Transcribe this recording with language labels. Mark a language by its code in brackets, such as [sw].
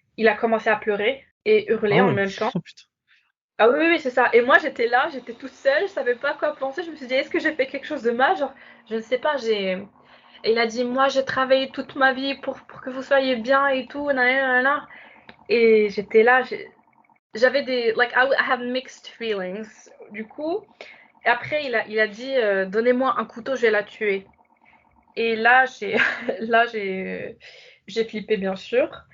[fr] Il a commencé à pleurer et hurler Ah en ouais. même temps. Oh putain. Ah oui, oui, oui, c'est ça. Et moi, j'étais là, j'étais toute seule, je savais pas quoi penser. Je me suis dit, est-ce que j'ai fait quelque chose de mal? Genre, je ne sais pas, j'ai. Et il a dit, moi, j'ai travaillé toute ma vie pour que vous soyez bien et tout, nanana, nanana. Et j'étais là, j'avais des. [en] Like, I have mixed feelings. [fr] Du coup, et après, il a dit, donnez-moi un couteau, je vais la tuer. Et là, là, j'ai flippé, bien sûr.